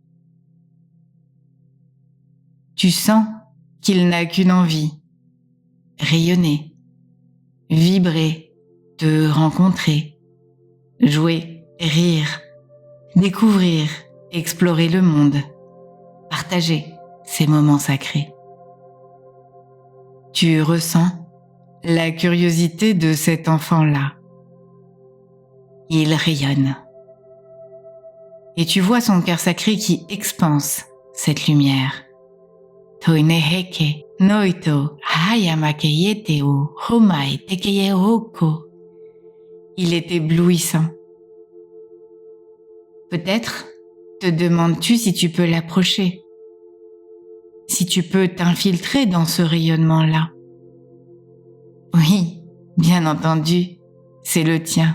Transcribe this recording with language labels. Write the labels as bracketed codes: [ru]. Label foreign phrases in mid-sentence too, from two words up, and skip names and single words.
[fr] Tu sens qu'il n'a qu'une envie, rayonner, vibrer, te rencontrer, jouer, rire, découvrir, explorer le monde, partager ces moments sacrés. Tu ressens la curiosité de cet enfant-là. Il rayonne. Et tu vois son cœur sacré qui expanse cette lumière, Toineheke noito hayamakeyete o homai tekeyehoko. Il est éblouissant. Peut-être te demandes-tu si tu peux l'approcher, si tu peux t'infiltrer dans ce rayonnement-là. Oui, bien entendu, c'est le tien.